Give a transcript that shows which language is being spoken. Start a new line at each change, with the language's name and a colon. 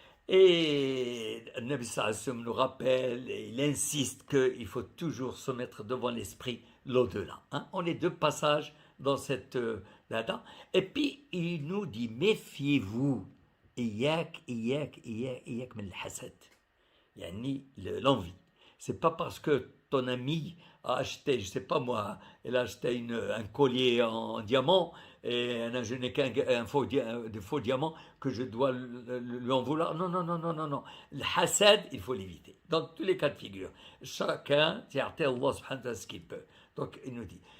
French: Et le Nabi sallallahu alayhi wa sallam nous rappelle, et il insiste qu'il faut toujours se mettre devant l'esprit l'au-delà. Hein? On est deux passages dans cette là-dedans. Et puis, il nous dit, méfiez-vous.
Arabic: إياك من الحسد يعني l'envie.
French: C'est pas parce que ton ami a acheté, je sais pas moi, il a acheté un collier en diamant et je n'ai qu'un faux diamant que je dois lui en vouloir. Non. Le hasad, il faut l'éviter. Dans tous les cas de figure. Chacun, c'est Allah subhanahu wa ta'ala ce qu'il peut. Donc il nous dit.